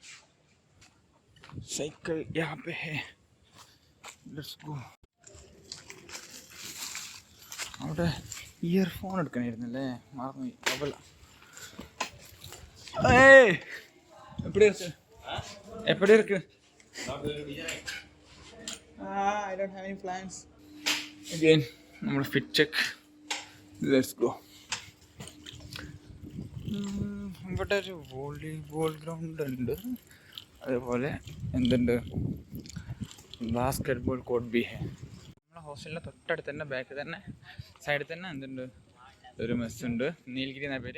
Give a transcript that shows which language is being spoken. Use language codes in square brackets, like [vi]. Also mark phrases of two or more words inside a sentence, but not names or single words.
[hi] साइकिल यहाँ पे है, [en] let's go. [ml] അവിടെ ഇയർഫോൺ എടുക്കണമായിരുന്നല്ലേ, മറന്നു. കുഴപ്പമില്ല. [ta] எப்படி இருக்கு? [en] I don't have any plans. [ml] Again നമ്മൾ [en] fit check. let's go. [ml] ഇവിടെ ഒരു [en] volleyball ground [ml] ഉണ്ട്, അതേപോലെ എന്തുണ്ട്, [en] basket ball court [hi] भी है. [ml] നമ്മളെ ഹോസ്റ്റലിൻ്റെ തൊട്ടടുത്ത് തന്നെ ബാക്കിൽ തന്നെ സൈഡിൽ തന്നെ എന്തുണ്ട്, ഒരു മെസ്സുണ്ട്, നീലഗിരി എന്ന പേര്.